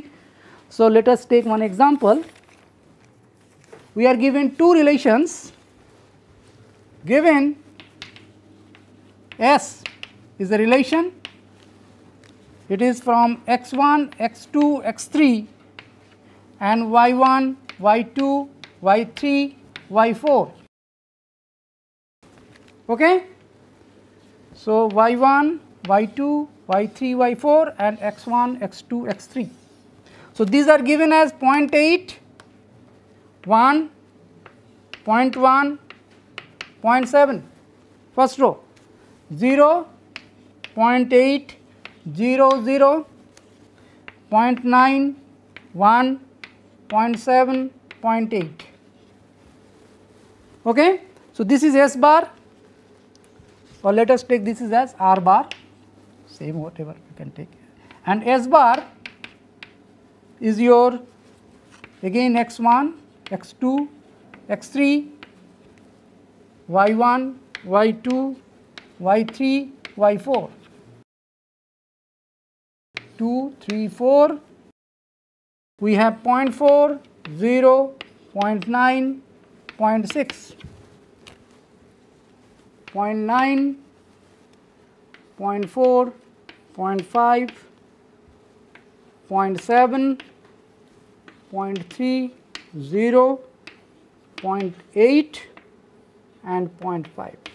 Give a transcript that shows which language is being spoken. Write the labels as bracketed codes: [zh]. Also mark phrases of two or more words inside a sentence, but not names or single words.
[en] So, let us take one example. We are given two relations. Given S is a relation. It is from x1, x2, x3 and y1, y2, y3, y4. Okay? So, y1, y2, y3, y4 and x1, x2, x3. So, these are given as 0.8, 1, 0.1, 0.7. First row 0, 0.8, 0, 0, 0.9, 1, 0.7, 0.8. Okay? So, this is S bar, or let us take this is as R bar, same whatever you can take, and S bar is your again x1, x2, x3, y1, y2, y3, y4, 2, 3, 4. We have 0.4, 0, 0.9, 0.6, 0.9, 0.4, 0.5, 0.7, 0.3, 0, 0.8 and 0.5.